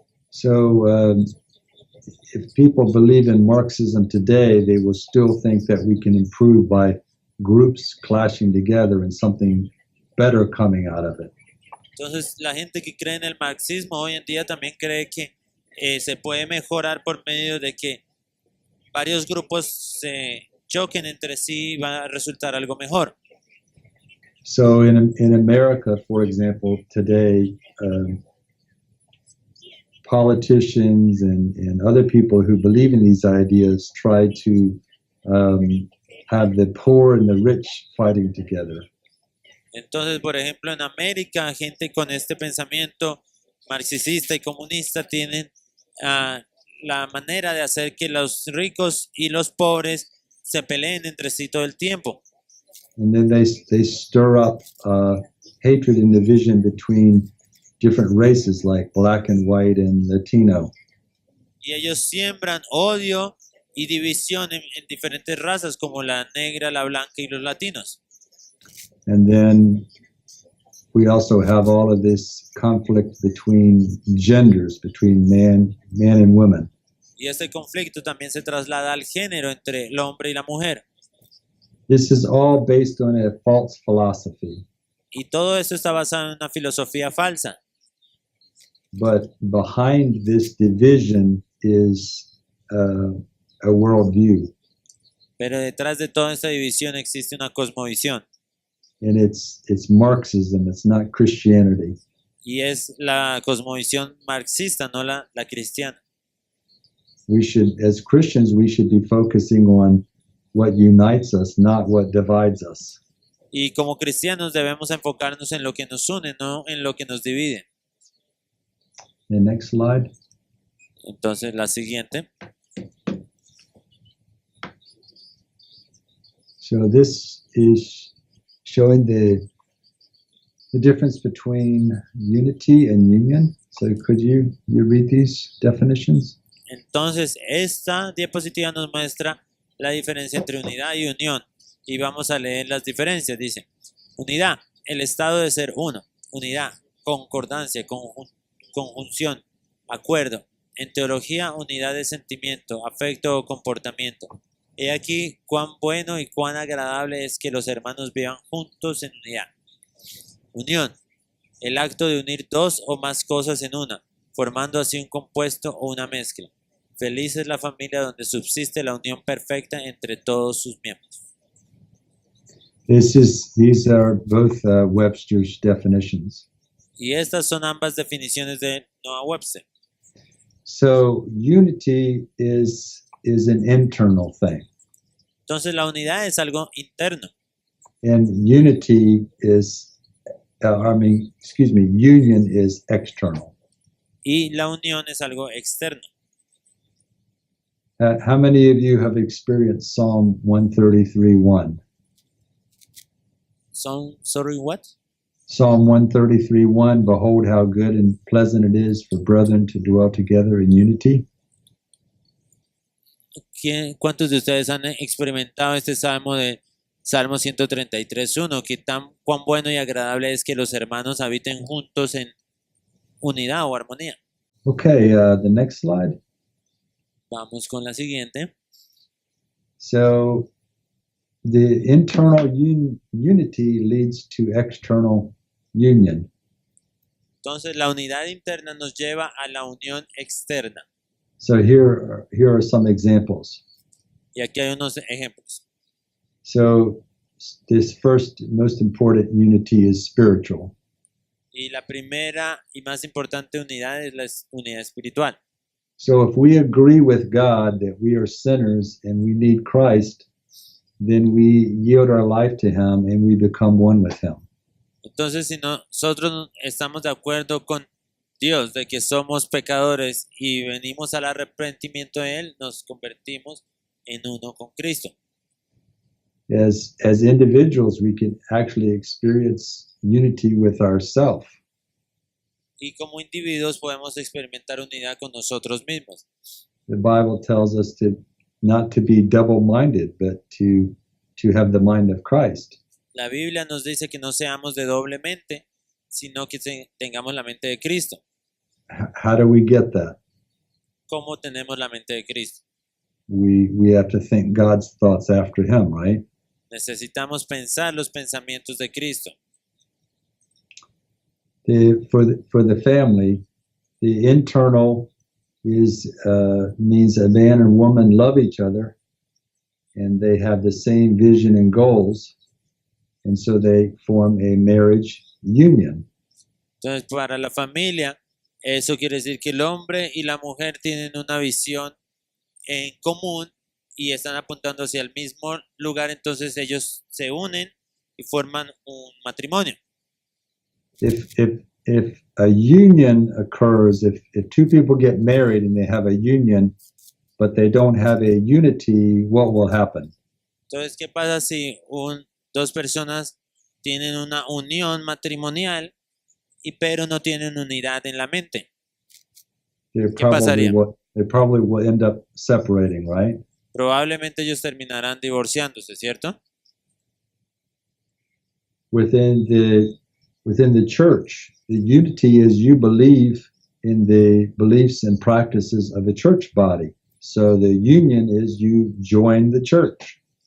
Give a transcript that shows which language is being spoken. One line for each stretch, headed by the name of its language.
English: So if people believe in Marxism today, they will still think that we can improve by groups clashing together and something better coming out of it.
Spanish: Entonces la gente que cree en el marxismo hoy en día también cree que se puede mejorar por medio de que varios grupos se choquen entre sí y va a resultar algo mejor.
English: So in America, for example, today, politicians and other people who believe in these ideas try to have the poor and the rich fighting together.
Spanish: Entonces, por ejemplo, en América, gente con este pensamiento marxista y comunista tienen la manera de hacer que los ricos y los pobres se peleen entre sí todo el tiempo.
English: And then they stir up hatred and division between different races like black and white and Latino.
Spanish: Y ellos siembran odio y división en diferentes razas como la negra, la blanca y los latinos.
English: And then we also have all of this conflict between genders, between man and woman.
Spanish: Y este conflicto también se traslada al género entre el hombre y la mujer.
English: This is all based on a false philosophy.
Spanish: Y todo esto está basado en una filosofía falsa.
English: But behind this division is a worldview.
Spanish: Pero detrás de toda esta división existe una cosmovisión.
English: And it's Marxism, it's not Christianity.
Spanish: Y es la cosmovisión marxista, no la cristiana.
English: We should, as Christians, we should be focusing on what unites us, not what divides us.
Spanish: Y como cristianos debemos enfocarnos en lo que nos une, no en lo que nos divide.
English: The next slide.
Spanish: Entonces, la siguiente.
English: So this is showing the difference between unity and union. So could you read these definitions?
Spanish: Entonces, esta diapositiva nos muestra la diferencia entre unidad y unión. Y vamos a leer las diferencias. Dice, unidad, el estado de ser uno. Unidad, concordancia, conjunción, acuerdo. En teología, unidad de sentimiento, afecto o comportamiento. He aquí cuán bueno y cuán agradable es que los hermanos vivan juntos en unidad. Unión, el acto de unir dos o más cosas en una, formando así un compuesto o una mezcla. Feliz es la familia donde subsiste la unión perfecta entre todos sus miembros.
English: These are both Webster's definitions.
Spanish: Y estas son ambas definiciones de Noah Webster.
English: So unity is an internal thing,
Spanish: Entonces la unidad es algo interno
English: and unity is, union is external.
Spanish: y la unión es algo externo.
English: How many of you have experienced Psalm 133:1? Sorry, what? Psalm 133:1, behold how good and pleasant it is for brethren to dwell together in unity.
Spanish: ¿Cuántos de ustedes han experimentado este salmo de Salmo 133:1? Cuán bueno y agradable es que los hermanos habiten juntos en unidad o armonía.
English: Okay, the next slide.
Spanish: Vamos con la siguiente.
English: So the internal unity leads to external union.
Spanish: Entonces la unidad interna nos lleva a la unión externa.
English: So here are some examples.
Spanish: Y aquí hay unos ejemplos.
English: So this first most important unity is spiritual.
Spanish: Y la primera y más importante unidad es la unidad espiritual.
English: So if we agree with God that we are sinners and we need Christ, then we yield our life to Him and we become one with Him.
Spanish: Entonces, si nosotros estamos de acuerdo con Dios de que somos pecadores y venimos al arrepentimiento de Él, nos convertimos en uno con Cristo.
English: As individuals, we can actually experience unity with ourselves.
Spanish: Y como individuos podemos experimentar unidad con nosotros mismos.
English: The Bible tells us not to be double-minded, but to have the mind of Christ.
Spanish: La Biblia nos dice que no seamos de doble mente, sino que tengamos la mente de Cristo.
English: How do we get that?
Spanish: ¿Cómo tenemos la mente de Cristo?
English: We have to think God's thoughts after Him, right?
Spanish: Necesitamos pensar los pensamientos de Cristo.
English: For the family, the internal means a man and woman love each other, and they have the same vision and goals, and so they form a marriage union.
Spanish: Entonces, para la familia, eso quiere decir que el hombre y la mujer tienen una visión en común y están apuntando hacia el mismo lugar, entonces ellos se unen y forman un matrimonio. If a union occurs, if two people get married and they have a union, but they don't have a unity, what will happen? Entonces, ¿qué pasa si dos personas tienen una unión matrimonial pero no tienen unidad en la mente? ¿Qué pasaría?
English: They probably will end up separating, right?
Spanish: Probablemente ellos terminarán divorciándose, ¿cierto?
English: Within the church, the unity is you believe in the beliefs and practices of a church body. So the union is you join the church.